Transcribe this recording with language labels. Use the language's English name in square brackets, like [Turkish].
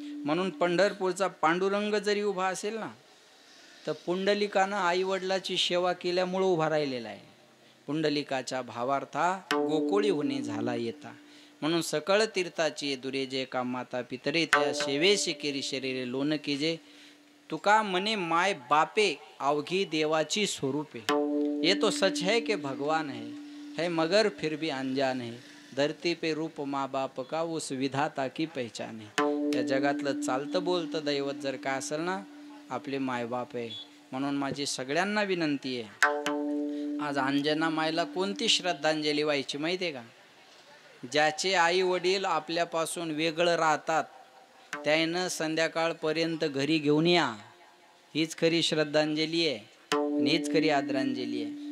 [Marathi] म्हणून पंढरपूरचा पांडुरंग जरी उभा असेल ना तर पुंडलिकानं आई वडिलाची सेवा केल्यामुळं उभा राहिलेला आहे. पुंडलिकाच्या भावार्था गोकुळी होणे झाला येता. म्हणून सकळ तीर्थाची दुरे जे का माता पितरे त्या सेवेशी केरी शरीरे लोन कीजे. तुका मने माय बापे अवघी देवाची स्वरूपे. [Hindi] ये तो सच है कि भगवान है मगर फिर भी अनजान है. धरती पे रूप माँ बाप का उस विधाता की पहचान है. [Marathi] या जगातलं चालतं बोलतं दैवत जर काय असेल ना आपले मायबाप आहे. म्हणून माझी सगळ्यांना विनंती आहे, आज अंजना मायला कोणती श्रद्धांजली व्हायची माहिती आहे का? ज्याचे आई वडील आपल्यापासून वेगळं राहतात त्यानं संध्याकाळपर्यंत घरी घेऊन या. हीच खरी श्रद्धांजली आहे आणि हीच खरी आदरांजली आहे.